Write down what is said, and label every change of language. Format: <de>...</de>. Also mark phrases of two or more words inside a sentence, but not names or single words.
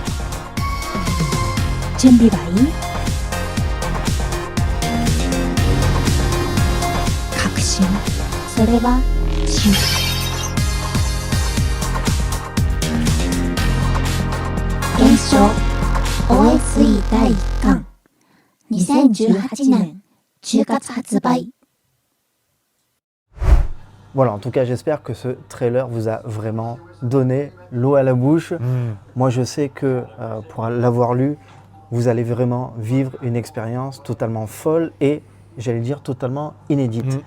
<ja>準備はいい？確信、それは信じ。現象 OSE 第1巻2018年10月発売。</ja> <fr>Voilà, en tout cas, j'espère que ce trailer vous a vraiment donné l'eau à la bouche. Moi, je sais que pour l'avoir lu, vous allez vraiment vivre une expérience totalement folle et, j'allais dire, totalement inédite.</fr>